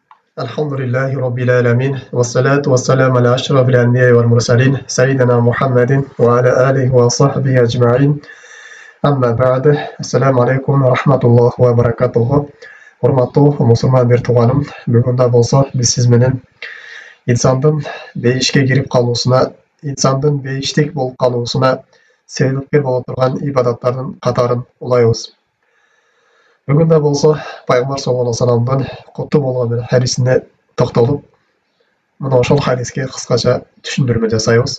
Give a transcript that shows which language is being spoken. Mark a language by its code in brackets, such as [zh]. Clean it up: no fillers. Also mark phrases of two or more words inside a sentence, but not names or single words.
[ar] الحمد لله رب العالمين والصلاة والسلام على أشرف الأنبياء والمرسلين سيدنا محمد وعلى آله وصحبه أجمعين أما بعد السلام عليكم ورحمة الله وبركاته [ky] Урматтуу мусулман бир тууганым, бүгүндө болсо биз сиз менен инсандын бейишке кирип калуусуна, инсандын бейиштик болуп калуусуна себепкер боло турган ибадаттардын катарын улайбыз. Бүгүндө болсо пайгамбар [ar] صلى الله عليه وسلم [ky] куттуу болгон бир хадисине токтолуп, мына ошол хадиске кыскача түшүндүрмө жасайбыз.